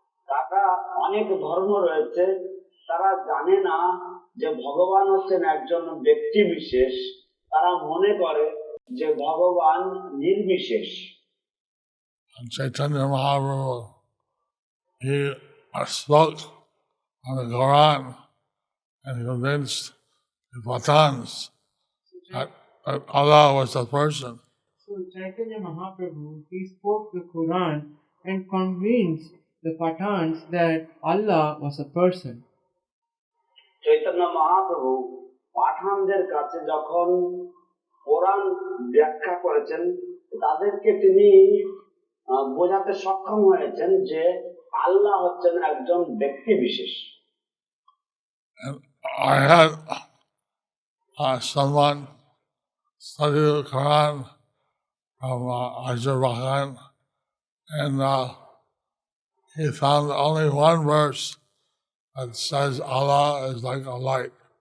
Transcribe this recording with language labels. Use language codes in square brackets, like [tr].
[bn] তারা অনেক ধর্ম রয়েছে, তারা জানে না যে ভগবান হচ্ছেন একজন ব্যক্তি বিশেষ। তারা মনে করে যে ভগবান নির্বিশেষ। [en] And Chaitanya Mahaprabhu, he spoke on the Quran and convinced the Patans that Allah was a person. So So Chaitanya Mahaprabhu, he spoke the Quran and convinced the Pathans that Allah was a person. [bn] Chaitanya Mahaprabhu পাঠানদের কাছে যখন কোরআন ব্যাখ্যা করেছেন, তাদেরকে তিনি বোঝাতে সক্ষম হয়েছেন যে আল্লাহ হচ্ছেন একজন ব্যক্তি বিশেষ। [en] And I had someone study the Quran from Azerbaijan, and he found only one verse that says Allah is like a light.